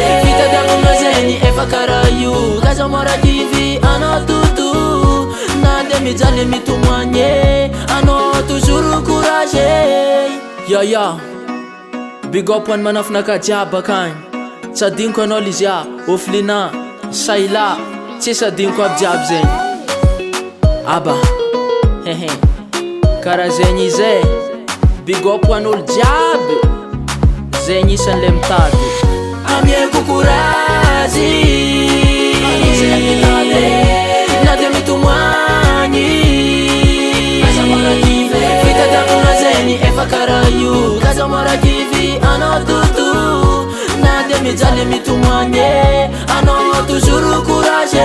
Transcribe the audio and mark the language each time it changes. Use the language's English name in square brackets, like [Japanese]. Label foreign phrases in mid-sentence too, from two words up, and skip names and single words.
[Malagasy] Fitadiavagna zegny efa karaha io kaza mora kivy anao toto na dia mijaly mitomagny anao [French] toujours courage. [Malagasy] Ya [English] big up [Malagasy] hoany manafinaka jiaby akagny. Tsy adignoko anao Lizia, Oflina, Saila, tsisy adignoko aby jiaby zegny. Aba hehe karaha zegny izy e. [English] Big up [Malagasy] hoan'olo jiaby zegny isan'le mitady. Amieko courage anao zay mitady na dia mitomagny asa mora kivy. Fitadiavagna zegny efa karaha io kaza mora kivy anao toto na dia mijaly mitomagny anao [French] toujours courage.